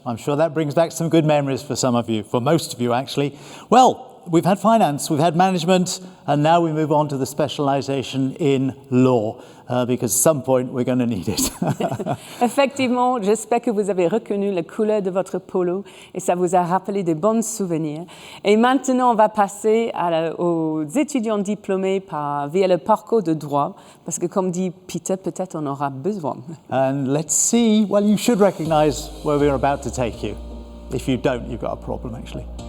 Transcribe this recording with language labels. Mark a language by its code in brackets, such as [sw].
[en] I'm sure that brings back some good memories for some of you, for most of you actually. Well, we've had finance, we've had management, and now we move on to the specialisation in law, because at some point we're going to need it. [fr] Effectivement, j'espère que vous avez reconnu la couleur de votre polo et ça vous a rappelé de bons souvenirs. Et maintenant, on va passer aux étudiants diplômés via le parcours de droit, parce que comme dit Peter, peut-être on aura besoin. [en] And let's see, well, you should recognise where we're about to take you. If you don't, you've got a problem actually.